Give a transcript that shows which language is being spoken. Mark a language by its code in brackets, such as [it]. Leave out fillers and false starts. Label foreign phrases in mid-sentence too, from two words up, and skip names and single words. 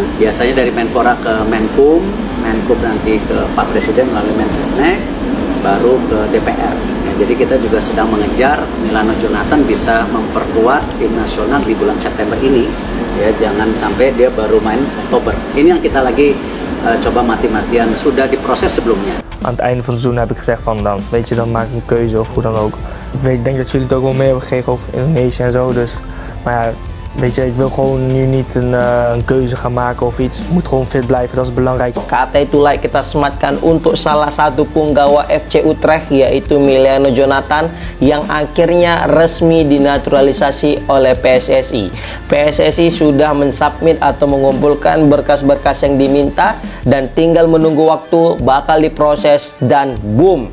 [id] Biasanya dari Menpora ke Menkum, Menkum nanti ke Pak Presiden melalui Mensesnek, baru ke DPR. Ya, jadi kita juga sedang mengejar Miliano Jonathan bisa memperkuat tim nasional di bulan September ini. Ya, jangan sampai dia baru main Oktober. Ini yang kita lagi coba mati-matian, sudah diproses sebelumnya. [nl] Aan het einde van het seizoen heb ik gezegd van dan, weet je, dan maak ik een keuze of hoe dan ook. Ik denk dat jullie het ook wel mee hebben gekregen over Indonesië en zo. Dus, maar ja, weet je, ik wil gewoon nu niet een keuze gaan maken of iets. Ik moet gewoon fit blijven, dat is belangrijk. [id] Kata itulah kita sematkan untuk salah satu punggawa FC Utrecht, yaitu Miliano Jonathan, yang akhirnya resmi dinaturalisasi oleh PSSI. PSSI sudah mensubmit atau mengumpulkan berkas-berkas yang diminta dan tinggal menunggu waktu, bakal diproses dan boom.